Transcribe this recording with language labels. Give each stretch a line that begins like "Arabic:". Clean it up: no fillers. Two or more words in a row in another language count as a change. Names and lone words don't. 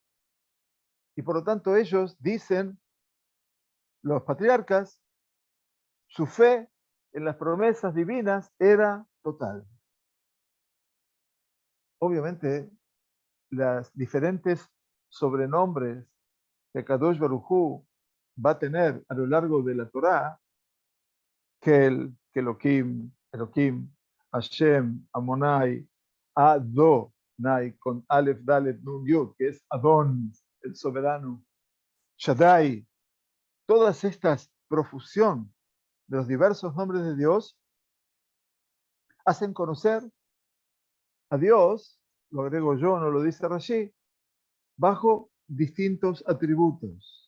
Spanish: Y por lo tanto ellos dicen, los patriarcas, su fe en las promesas divinas era total. Obviamente, las diferentes sobrenombres que
Hebrew: הקדוש ברוך הוא
Spanish: va a tener a lo largo de la Torá, Kel, Elohim, Hashem, Amonai, Adonai, con Aleph, Dalet, Nun, Yud, que es Adon, el soberano, Shaddai, todas estas profusión de los diversos nombres de Dios hacen conocer a Dios, lo agrego yo, no lo dice Rashi, bajo distintos atributos.